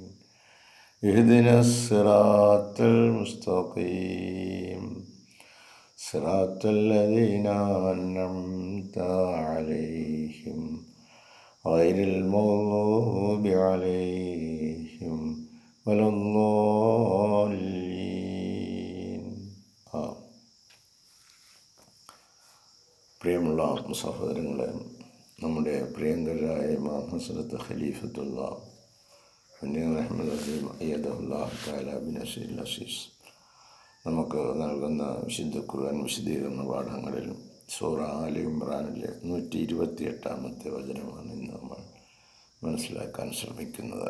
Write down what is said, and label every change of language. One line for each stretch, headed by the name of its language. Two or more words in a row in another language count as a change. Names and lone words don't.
Arabic: اهدنا الصراط المستقيم صراط الذين أنعمت عليهم غير المغضوب عليهم ولا الضالين.
Malayalam: പ്രിയമുള്ള സഹോദരങ്ങളെ, നമ്മുടെ പ്രിയങ്കരായ ഇമാം ഹസ്രത്ത് ഖലീഫത്തുള്ള നമുക്ക് നൽകുന്ന വിശുദ്ധ ഖുർആൻ വിശദീകരണ പാഠങ്ങളിൽ സൂറ ആലി ഇമ്രാനിലെ 128-ാമത്തെ വചനമാണ് ഇന്ന് നമ്മൾ മനസ്സിലാക്കാൻ ശ്രമിക്കുന്നത്.